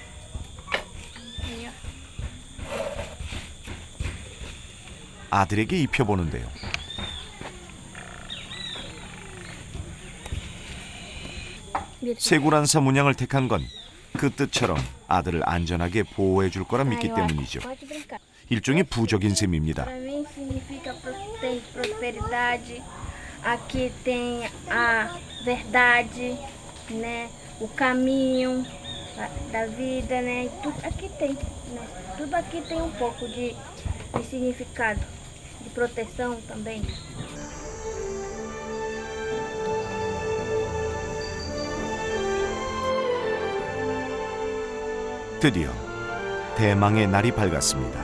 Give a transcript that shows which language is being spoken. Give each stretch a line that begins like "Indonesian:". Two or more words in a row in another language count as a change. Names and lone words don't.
Korean: 아들에게 입혀보는데요. 세구란사 문양을 택한 건 그 뜻처럼 아들을 안전하게 보호해 줄 거라 믿기 때문이죠. 일종의 부적인 셈입니다.
Portuguese: Para mim significa prosperidade. Aqui tem a verdade, né? O caminho da vida, né? Tudo aqui tem, né? Tudo aqui tem um pouco de significado, de proteção também.
Korean: 드디어 대망의 날이 밝았습니다.